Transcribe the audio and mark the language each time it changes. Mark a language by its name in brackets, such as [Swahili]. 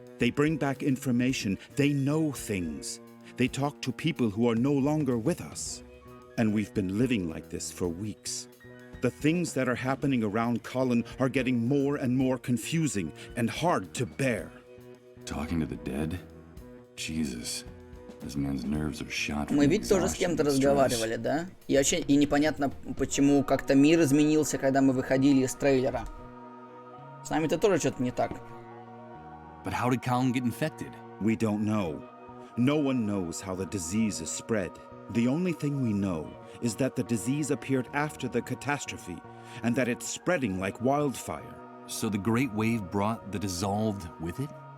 [English] They bring back information. They know things. They talk to people who are no longer with us. And we've been living like this for weeks. The things that are happening around Colin are getting more and more confusing and hard to bear. Talking to the dead? Jesus. This man's nerves are shot. [Russian] Мы ведь тоже с кем-то разговаривали, да? И непонятно, почему как-то мир изменился, когда мы выходили из трейлера. С нами-то тоже что-то не так. [English] But how did Colin get infected? We don't know. No one knows how the disease is spread. The only thing we know is that the disease appeared after the catastrophe, and that it's spreading like wildfire. So the Great Wave brought the dissolved with it?